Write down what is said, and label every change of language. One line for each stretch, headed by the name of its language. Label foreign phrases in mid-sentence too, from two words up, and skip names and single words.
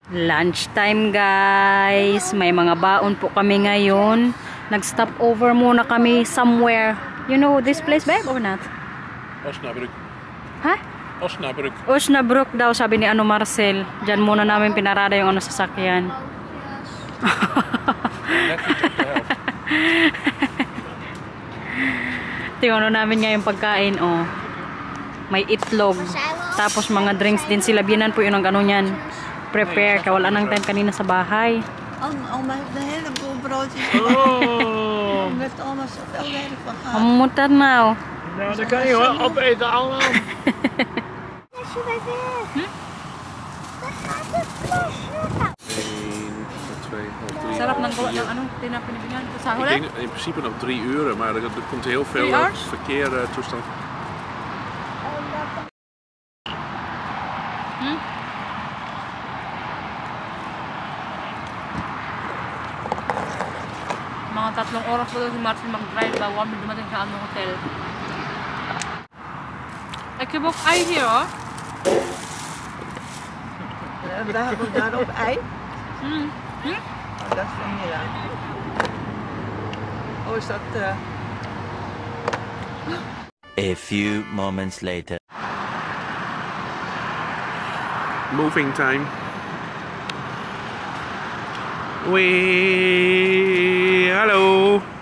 English: Lunch time guys.
Filipino: May mga baon po kami ngayon. Nag-
English: stop over
Filipino: muna kami somewhere.
English: You know this place, babe, or not? Osnabrück.
Filipino: Ha? Osnabrück. Osnabrück daw, sabi ni Marcel. Diyan muna namin pinarada yung sasakyan. Tingnan namin ngayon pagkain, oh. May itlog. Tapos mga drinks din sila. Biyanan po yun ang ano yan.
English: Prepare.
Filipino: Wala nang time kanina sa bahay. Amutan na, oh.
Dutch: Nou, dan kan je wel opeten allemaal.
Filipino: Sarap ng gawa ng tinapinibigan ko sa huli?
Dutch: Ik denk in principe nog 3 uur, maar er komt heel veel verkeer toestand.
Filipino: Mga 3 oras po daw si Marcel mag-drive bago kami dumating sa aming hotel.
Dutch: Ik heb ook ei hier, hoor. Daar heb ik daar ook ei. Oh, dat is vanilla. Oh, is dat...
English: A few moments later. Moving time.
Dutch: Wee, hallo.